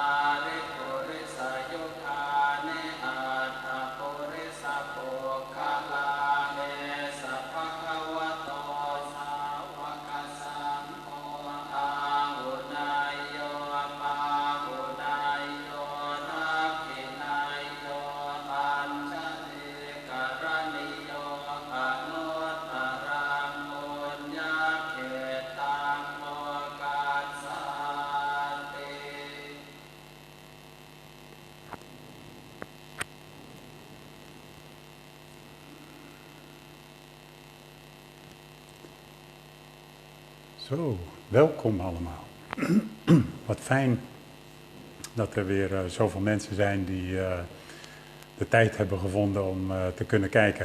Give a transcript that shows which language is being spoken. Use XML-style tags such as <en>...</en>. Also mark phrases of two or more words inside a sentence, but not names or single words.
<pi>ริปุริสยุคานิอัตถปุริสปุคคลาเนสัพพะคะวะโตสาวกสังโฆอาหุนายโยปาหุนายโยทักขินายโยอัญชลีกรณิโยอนุตตรังปุญญเขตังโมกัสสติ</pi> <nl>Zo, welkom allemaal. Wat fijn dat er weer zoveel mensen zijn die de tijd hebben gevonden om te kunnen kijken.</nl>